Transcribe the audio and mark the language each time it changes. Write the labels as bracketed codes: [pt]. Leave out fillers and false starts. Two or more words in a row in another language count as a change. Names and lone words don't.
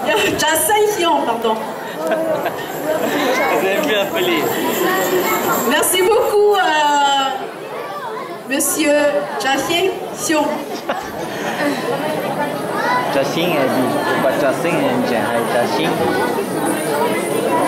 [fr] Jia pardon. Vous avez pu appeler. Merci beaucoup, Monsieur Jia Xiong. Jia Xing, pas Jia Xing, Jia Xing.